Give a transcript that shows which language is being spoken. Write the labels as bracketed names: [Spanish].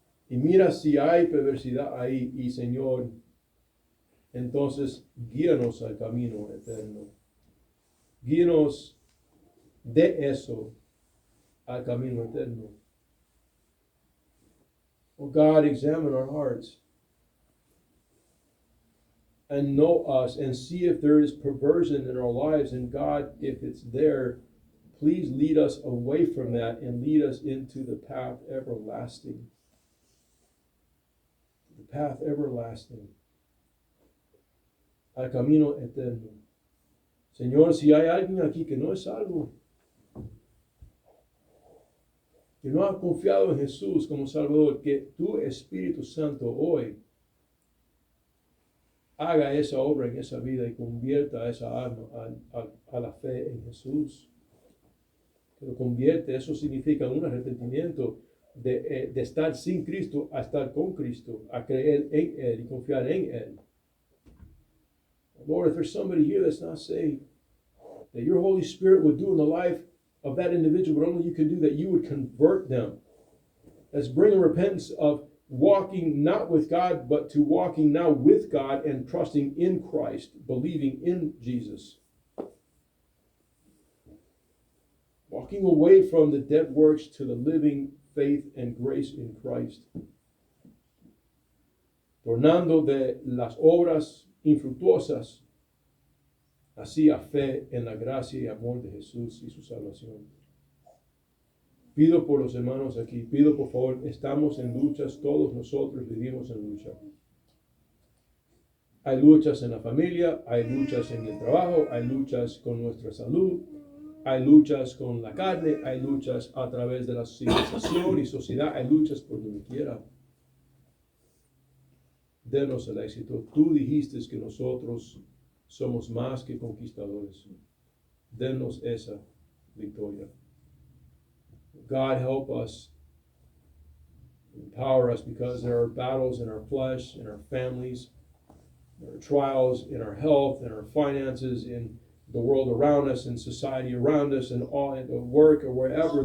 [Spanish] Y mira si hay perversidad ahí y, Señor, entonces guíanos al camino eterno. Guíanos de eso al camino eterno. [English] Oh God, examine our hearts and know us and see if there is perversion in our lives. And God, if it's there, please lead us away from that and lead us into the path everlasting. The path everlasting. [Spanish] Al camino eterno. Señor, si hay alguien aquí que no es salvo, que no ha confiado en Jesús como Salvador, que tu Espíritu Santo hoy haga esa obra en esa vida y convierta a esa alma a la fe en Jesús. Que lo convierte, eso significa un arrepentimiento de estar sin Cristo a estar con Cristo, a creer en Él y confiar en Él. [English] Lord, if there's somebody here that's not saved, that your Holy Spirit would do in the life of that individual, but only you can do that, you would convert them. Let's bring a repentance of walking not with God, but to walking now with God and trusting in Christ, believing in Jesus. Walking away from the dead works to the living faith and grace in Christ. [Spanish] Tornando de las obras infructuosas así a fe en la gracia y amor de Jesús y su salvación. Pido por los hermanos aquí, pido por favor, estamos en luchas, todos nosotros vivimos en lucha. Hay luchas en la familia, hay luchas en el trabajo, hay luchas con nuestra salud, hay luchas con la carne, hay luchas a través de la civilización y sociedad, hay luchas por donde quiera. Denos el éxito. Tú dijiste que nosotros somos más que conquistadores. Denos esa victoria. [English] God help us, empower us, because there are battles in our flesh, in our families, there are trials in our health, in our finances, in the world around us, in society around us, and all at work or wherever.